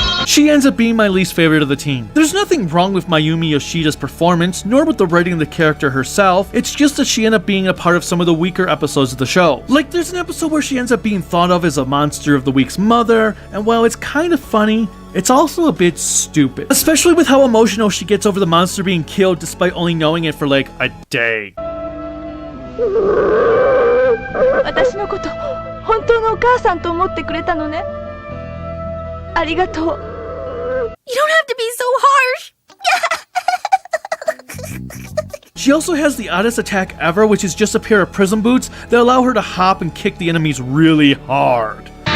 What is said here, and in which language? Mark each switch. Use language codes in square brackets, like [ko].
[en] She ends up being my least favorite of the team. There's nothing wrong with Mayumi Yoshida's performance, nor with the writing of the character herself, it's just that she ended up being a part of some of the weaker episodes of the show. Like, there's an episode where she ends up being thought of as a monster of the week's mother, and while it's kind of funny, it's also a bit stupid. Especially with how emotional she gets over the monster being killed despite only knowing it for like a day. [ja] 私のこと本当のお母さんと思ってくれたのね。ありがとう。 [en] You don't have to be so harsh. She also has the oddest attack ever, which is just a pair of prism boots that allow her to hop and kick the enemies really hard.